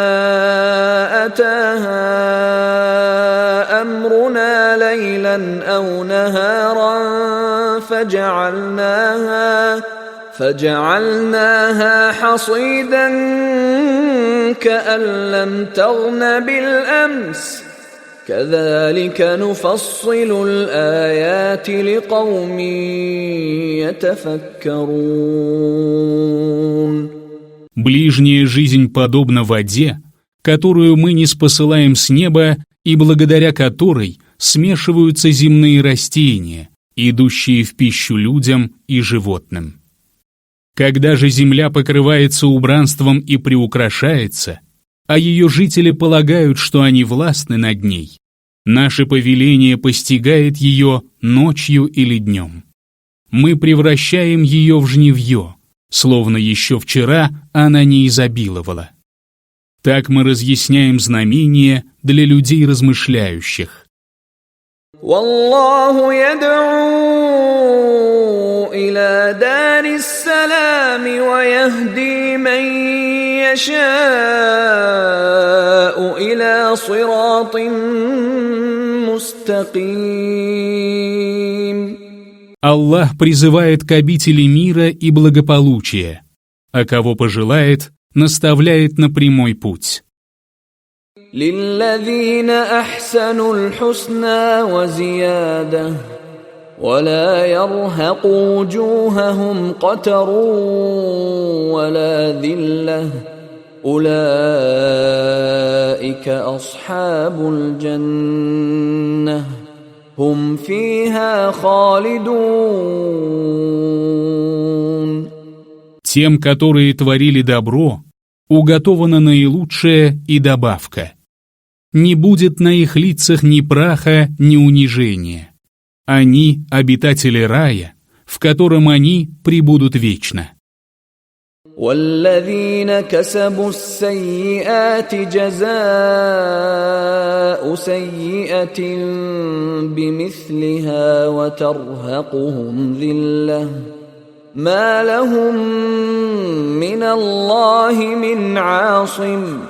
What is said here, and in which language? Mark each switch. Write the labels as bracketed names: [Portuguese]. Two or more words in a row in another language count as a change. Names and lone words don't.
[Arabic] أتاها أمرنا ليلا أو نهارا فجعلناها حصيدا كأن لم تغن بالأمس كذلك نفصل الآيات لقوم يتفكرون. [Russian] Ближняя жизнь подобна воде, которую мы ниспосылаем с неба и благодаря которой смешиваются земные растения, идущие в пищу людям и животным. Когда же земля покрывается убранством и приукрашается, а ее жители полагают, что они властны над ней, наше повеление постигает ее ночью или днем. Мы превращаем ее в жнивье, словно еще вчера она не изобиловала. Так мы разъясняем знамения для людей размышляющих. [Arabic] والله يدعو إلى دار السلام ويهدي من يشاء إلى صراط مستقيم. [Russian] Аллах призывает к обители мира и благополучия, а кого пожелает, наставляет на прямой путь. [Arabic] للذين أحسنوا الحسنى وزيادة ولا يرهق وجوههم قتر ولا ذلة أولئك أصحاب الجنة هم فيها خالدون. [Russian] Тем, которые творили добро, уготована наилучшая и добавка. Не будет на их лицах ни праха, ни унижения. Они — обитатели рая, в котором они пребудут вечно. [Arabic] والذين كسبوا السيئات جزاء سيئة بمثلها وترهقهم ذلة ما لهم من الله من عاصم